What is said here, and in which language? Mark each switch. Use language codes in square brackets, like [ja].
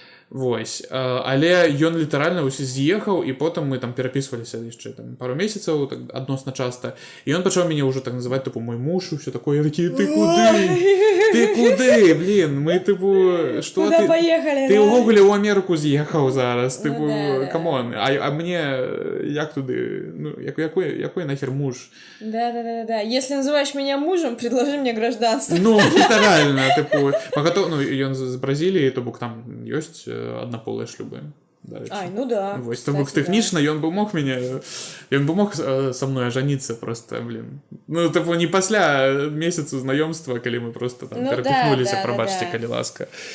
[be] Вось, але ён літаральна ўсё з'ехаў, і потым мы там перапісваліся яшчэ там пару месяцаў так, адносна часта, і ён пачаў мяне ўжо так называць тыпу мой муж і ўсё такое, я такі, ты куды, блин, мы тыпу што [ru] куда поехали, ты да? [be] ўвогуле ў Амерыку з'ехаў зараз, тыпу, да. камон, а мне як туды, ну якой нахер муж? [ru] Да, если называешь меня мужем, предложи мне гражданство. [be] Ну, літаральна, тыпу, ну, ён з Бразіліі, то бок там ёсць аднаполыя шлюбы. Ай, ну да. Вось, то бок тэхнічна ён бы мог са мной ажаніцца просто, блин. Ну, тыпу, не пасля месяцу знаёмства, калі мы просто там перапіхнуліся, прабачце, калі ласка.